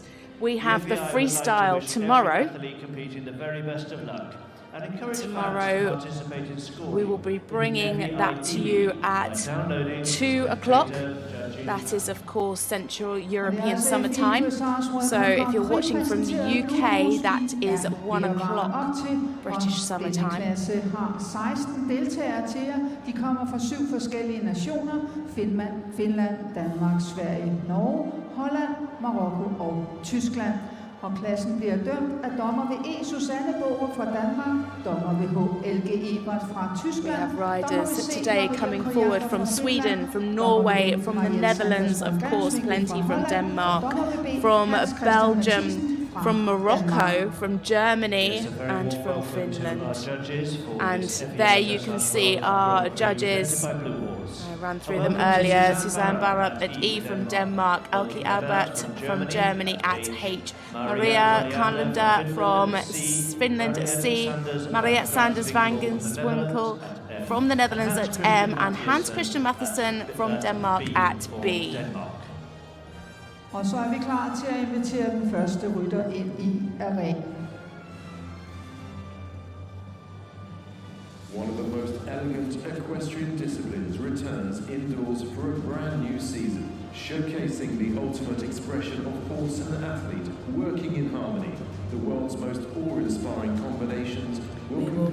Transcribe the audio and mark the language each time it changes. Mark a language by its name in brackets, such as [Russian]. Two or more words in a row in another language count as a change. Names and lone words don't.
[English] We have the freestyle tomorrow. Tomorrow we will be bringing that to you at 2 o'clock. That is, of course, Central European summertime. So if you're watching from the UK, that is 1 o'clock British summertime. [Danish] Klasse har 16 deltagere til jer. De kommer fra 7 forskellige nationer. Finland, Danmark, Sverige, Norge, Holland, Marokko og Tyskland. Og klassen bliver dømt af dommer ved E. Susanne Boger fra Danmark, dommer ved H. Elge Ebert fra Tyskland. [English] We have riders today coming forward from Sweden, from Norway, from the Netherlands, of course, plenty from Denmark, from Belgium, from Morocco, from Germany, and from Finland. And there you can see our judges. I ran through them earlier. Suzanne Barup at E from Denmark, Elke Albert from Germany at H, Maria Karlander from Finland at C, Mariette Sanders Wangenswinkel from the Netherlands at M, and Hans Christian Matheson from Denmark at B. [Danish] Og så vi klar til at invitere den første rytter ind i arenaen. [English] One of the most elegant equestrian disciplines returns indoors for a brand new season, showcasing the ultimate expression of horse and athlete working in harmony. The world's most awe-inspiring combinations will